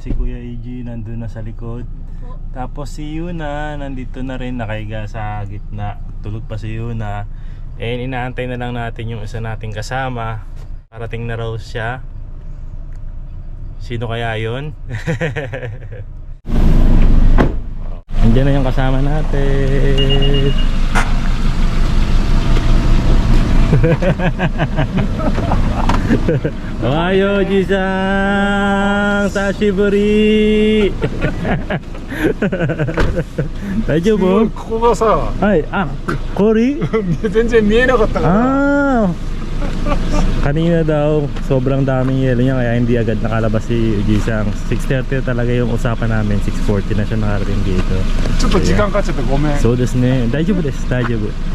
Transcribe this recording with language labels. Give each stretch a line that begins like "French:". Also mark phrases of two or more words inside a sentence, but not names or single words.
Filipino: Si Kuya EG nandun na sa likod. Tapos si Yuna nandito na rin, nakahiga sa gitna. Tulog pa si Yuna. And inaantay na lang natin yung isa nating kasama. Parating na raw siya. Sino kaya yun? Andiyan na yung kasama natin.
Japanese: Ohayo, Ji-san! Sashiburi! 大丈夫？ここがさ、はい、氷？全然見えなかったから
Filipino: Kanina daw, sobrang daming yelo niya kaya hindi agad nakalabas si Jisang. 6:30 talaga yung usapan namin, 6:40 na siya nakarating dito.
Japanese: ちょっと時間かかっちゃってごめん。そうですね、大丈夫です、大丈夫。